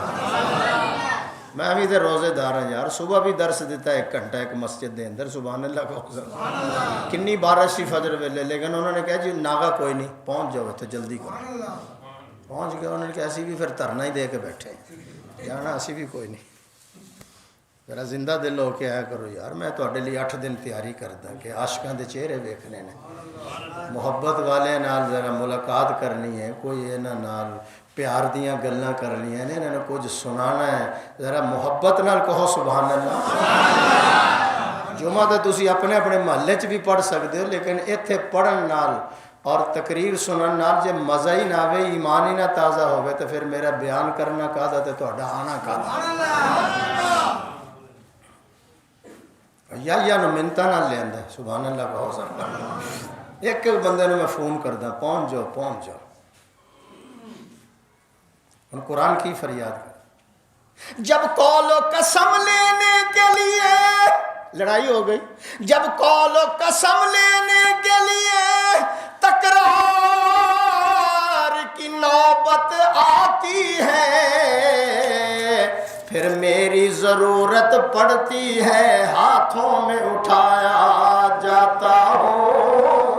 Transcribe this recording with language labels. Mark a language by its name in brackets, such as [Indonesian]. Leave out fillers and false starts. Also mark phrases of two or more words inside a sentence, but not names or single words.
[Urdu] میں بھی تو روزے دار ہوں یار، صبح بھی درس دیتا ہے 1 گھنٹہ ایک مسجد دے اندر، [Arabic] سبحان اللہ [Urdu] کہو ذرا۔ [Punjabi] کنی بارش سی فجر ویلے، لیکن انہوں نے کہا جی ناغا کوئی نہیں، پہنچ جاؤ تو جلدی کرو، پہنچ گیا۔ انہوں نے کہا اسی بھی پھر دھرنا ہی دے کے بیٹھے جانا، اسی بھی کوئی نہیں، ذرا زندہ دل ہو کے آیا کرو یار۔ میں تواڈے لیے 8 دن تیاری کردا کہ عاشقاں دے چہرے ویکھنے نے، محبت والے نال ذرا ملاقات کرنی ہے، کوئی انہاں نال پیار دیاں گلاں کرنیاں نے، انہاں نے کچھ سنانا ہے، ذرا محبت نال کہو [Arabic] سبحان اللہ۔ [Punjabi] جمعہ تے تسی اپنے اپنے محلے چ بھی پڑھ سکتے ہو، لیکن ایتھے پڑھن نال اور تقریر سنن نال جے مزہ ہی نہ آوے، ایمان ہی نہ تازہ ہوئے، تو پھر میرا بیان کرنا کہدا تے تہاڈا آنا کہدا۔ یا نو منتا نہ لیندا، [Arabic] سبحان اللہ [Punjabi] کہو سکتا۔ ایک بندے نے میں فون کردا، پہنچ جاؤ پہنچ جاؤ۔ [Urdu] ہن قرآن کی فریاد کر، جب قول و قسم لینے کے لیے لڑائی ہو گئی، جب قول و قسم لینے کے لیے تکرار کی نوبت آتی ہے، پھر میری ضرورت پڑتی ہے، ہاتھوں میں اٹھایا جاتا ہوں۔